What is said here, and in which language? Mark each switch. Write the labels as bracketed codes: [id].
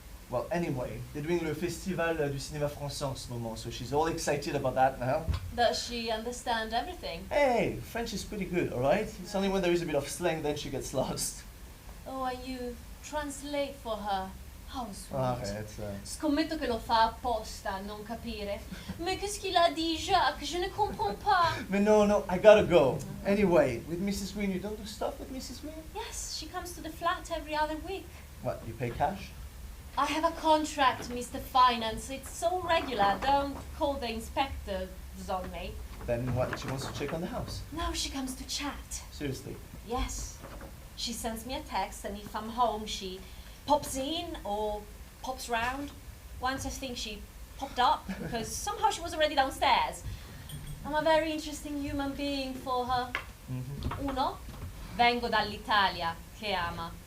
[en] Well, anyway, they're doing [fr] le festival du cinéma français en ce moment, [en] so she's all excited about that now. Does she understand everything? Hey, French is pretty good, alright? It's only when there is a bit of slang then she gets lost. Oh, and you translate for her. How sweet. [fr] Arrête. [it] Scommetto che lo fa apposta a non capire. [fr] Mais qu'est-ce qu'il a dit, Jacques? Je ne comprends pas. [en] But no, I gotta go. Anyway, with Mrs. Green, you don't do stuff with Mrs. Green? Yes, she comes to the flat every other week. What, you pay cash? I have a contract, Mr. Finance. It's so regular. Don't call the inspectors on me. Then what? She wants to check on the house. No, she comes to chat. Seriously. Yes. She sends me a text, and if I'm home, she pops in or pops round. Once I think she popped up because somehow she was already downstairs. I'm a very interesting human being for her. [it] Uno, vengo dall'Italia, che ama.